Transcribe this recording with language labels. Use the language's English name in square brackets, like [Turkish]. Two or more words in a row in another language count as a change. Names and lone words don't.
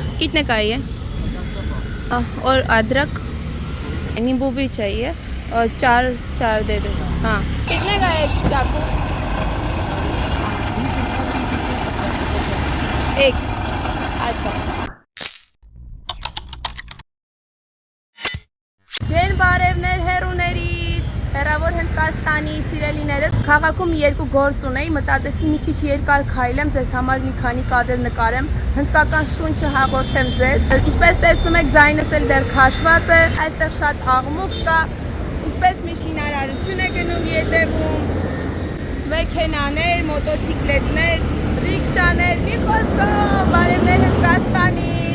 [Hindi] कितने का है ये? और अदरक नींबू भी चाहिए और चार चार दे दो। हाँ कितने का है चाकू? एक। [Armenian] अच्छा Ջեր բարևներ հերուներից, հեռավոր Հնդկաստանի սիրելիներս, քաղաքում երկու գործ ունեի, մտածեցի մի քիչ երկար քայլեմ, ձեզ համար մի քանի կադր նկարեմ, հնդկական շունչը հաղորդեմ ձեզ։ Ինչպես տեսնում եք, ձայնս էլ դեռ քաշված է, այստեղ շատ աղմուկ կա, ինչպես միշտ շինարարություն է գնում ետևում, մեքենաներ, մոտոցիկլետներ, ռիքշաներ, մի խոսքով, բարևներ Հնդկաստանից։